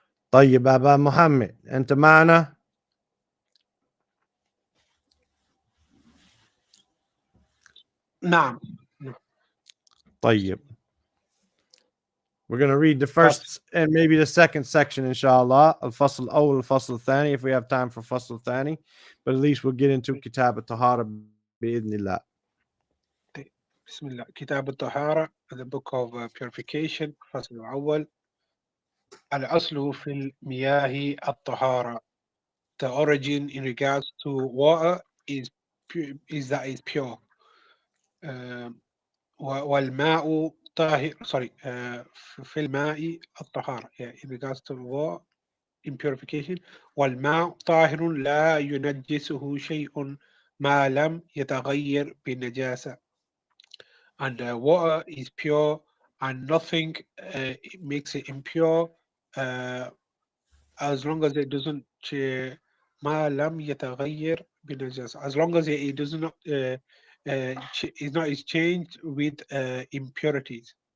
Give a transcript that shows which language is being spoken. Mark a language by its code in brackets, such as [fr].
[ar] طيب أبا محمد أنت معنا؟ نعم. طيب. [en] We're going to read the first and maybe the second section, inshallah. [ar] الفصل الأول الفصل الثاني, [en] if we have time for [ar] فصل الثاني. [en] But at least we'll get into [ar] كتاب الطهارة بإذن الله. بسم الله. كتاب الطهارة, [en] the book of purification, [ar] الفصل الأول. الأصل في المياه الطهارة. [en] The origin in regards to water is that it's pure. [ar] والماء طاهر. في الماء الطهارة. [en] Yeah, in regards to water in purification. [ar] والماء طاهر لا ينجسه شيء ما لم يتغير بالنجاسة. [en] And water is pure and nothing makes it impure as long as it doesn't [ar] ما لم يتغير بالنجاسة, [en] as long as it does not is not changed with impurities.